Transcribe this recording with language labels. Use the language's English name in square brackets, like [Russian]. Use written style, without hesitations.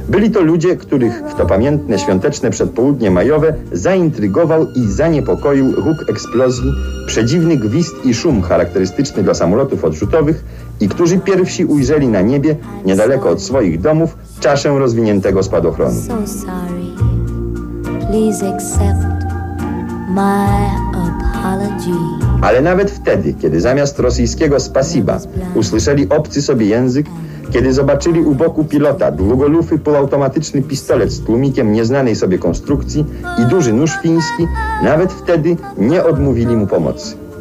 [Polish] Byli to ludzie, których w to pamiętne świąteczne przedpołudnie majowe zaintrygował i zaniepokoił huk eksplozji, przedziwny gwizd i szum charakterystyczny dla samolotów odrzutowych i którzy pierwsi ujrzeli na niebie, niedaleko od swoich domów, czaszę rozwiniętego spadochronu. [English] So sorry, please accept my apology. [Polish] Ale nawet wtedy, kiedy zamiast rosyjskiego spasiba usłyszeli obcy sobie język, kiedy zobaczyli u boku pilota długolufy półautomatyczny pistolet z tłumikiem nieznanej sobie konstrukcji i duży nóż fiński, nawet wtedy nie odmówili mu pomocy.